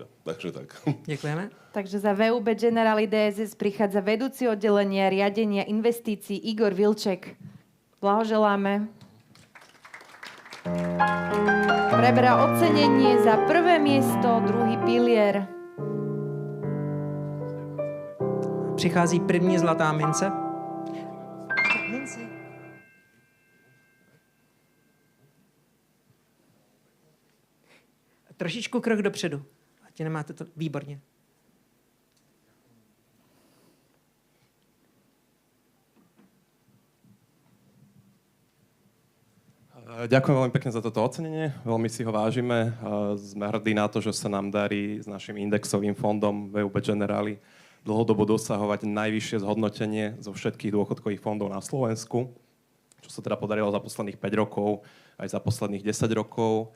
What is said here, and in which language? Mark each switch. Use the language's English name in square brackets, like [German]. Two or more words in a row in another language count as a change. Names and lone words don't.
[Slovak] Takže tak. Ďakujeme. Takže za VUB Generali DSS prichádza vedúci oddelenia riadenia investícií Igor Vilček. Blahoželáme. Preberá ocenenie za prvé miesto, druhý pilier. [Czech] Přichází první zlatá mince. Trošičku krok dopředu. Ať nemáte to výborně. [Slovak] Ďakujem veľmi pekne za toto ocenenie, veľmi si ho vážime. Sme hrdí na to, že sa nám darí s našim indexovým fondom VUB Generali dlhodobo dosahovať najvyššie zhodnotenie zo všetkých dôchodkových fondov na Slovensku, čo sa teda podarilo za posledných 5 rokov, aj za posledných 10 rokov.